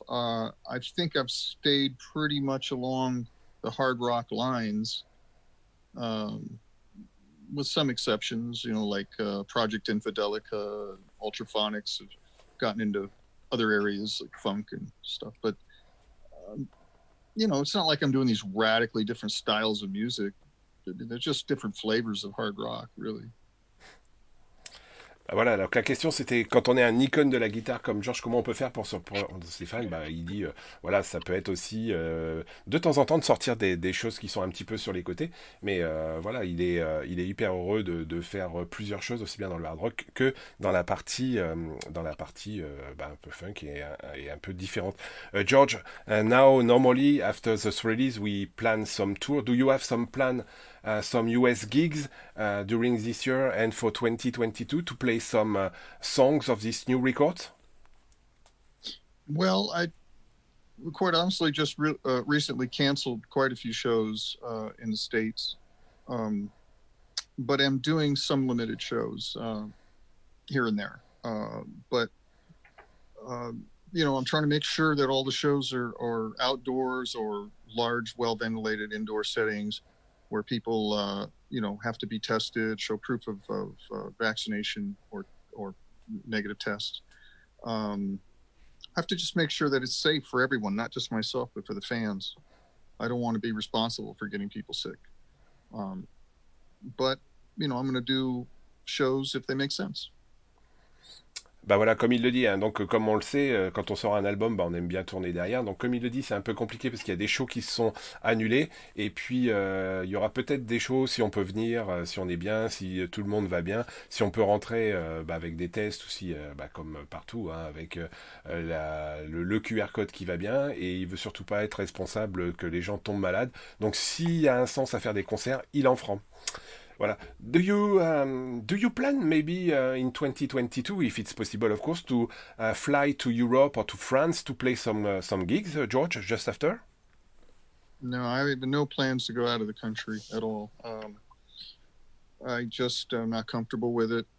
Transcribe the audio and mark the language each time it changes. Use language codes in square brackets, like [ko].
[en] I think I've stayed pretty much along the hard rock lines, with some exceptions, like Project Infidelica, Ultraphonics have gotten into other areas like funk and stuff. But, it's not like I'm doing these radically different styles of music. They're just different flavors of hard rock, really. [fr] Voilà, donc la question c'était quand on est un icône de la guitare comme George, comment on peut faire pour surprendre ses fans. Il dit, voilà, ça peut être aussi de temps en temps de sortir des choses qui sont un petit peu sur les côtés, mais voilà, il est hyper heureux de faire plusieurs choses aussi bien dans le hard rock que dans la partie un peu funk et un peu différente. [en] George, now normally after this release we plan some tour. Do you have some plan? Some US gigs during this year and for 2022 to play some songs of this new record? Well, I quite honestly just recently canceled quite a few shows in the States, but I'm doing some limited shows here and there. But I'm trying to make sure that all the shows are outdoors or large, well-ventilated indoor settings where people, have to be tested, show proof of vaccination or negative tests. I have to just make sure that it's safe for everyone, not just myself, but for the fans. I don't want to be responsible for getting people sick. But, I'm going to do shows if they make sense. [fr] Bah voilà, comme il le dit, hein, donc comme on le sait, quand on sort un album, on aime bien tourner derrière. Donc comme il le dit, c'est un peu compliqué parce qu'il y a des shows qui se sont annulés. Et puis il y aura peut-être des shows si on peut venir, si on est bien, si tout le monde va bien, si on peut rentrer avec des tests aussi, comme partout, hein, avec le QR code qui va bien. Et il veut surtout pas être responsable que les gens tombent malades. Donc s'il y a un sens à faire des concerts, il en fera. Voilà. [en] Do you plan maybe in 2022, if it's possible, of course, to fly to Europe or to France to play some gigs, George, just after? No, I have no plans to go out of the country at all. I just am not comfortable with it.